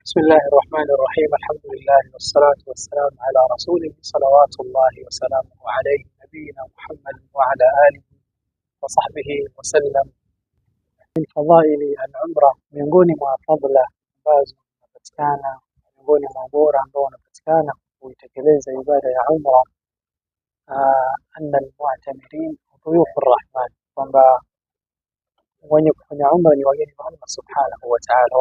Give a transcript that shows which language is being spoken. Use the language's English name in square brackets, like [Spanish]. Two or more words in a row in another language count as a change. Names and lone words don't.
[Arabic] بسم الله الرحمن الرحيم. الحمد لله والصلاة والسلام على رسوله صلوات الله وسلامه عليه نبينا محمد وعلى آله وصحبه وسلم. من فضائل العمرة [Swahili] miongoni mwa fadhila ambazo zinapatikana, miongoni mwa bora ambao unapatikana kuitekeleza ibada ya umra, [Arabic] أن المعتمرين ضيوف الرحمن, [Swahili] kwamba wenye kufanya umra ni wageni wa Allah [Arabic] سبحانه وتعالى.